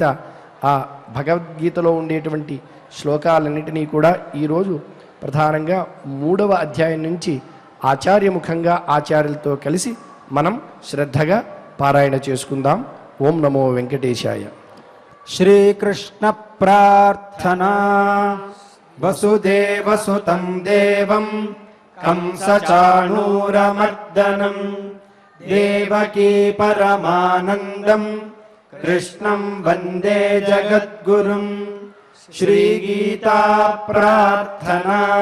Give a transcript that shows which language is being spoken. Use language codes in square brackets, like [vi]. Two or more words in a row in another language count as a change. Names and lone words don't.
[te] ఆ భగవద్గీతలో ఉండేటువంటి శ్లోకాలన్నిటినీ కూడా ఈరోజు ప్రధానంగా 3వ అధ్యాయం నుంచి ఆచార్యముఖంగా ఆచార్యులతో కలిసి మనం శ్రద్ధగా పారాయణ చేసుకుందాం. [sa] ఓం నమో వెంకటేశాయ. శ్రీకృష్ణ ప్రార్థనా. వసుదేవసుతం దేవం कंसचाणूरमर्दनम् देवकी परमानन्दम् कृष्णं वन्दे जगद्गुरुम् श्रीगीता प्रार्थना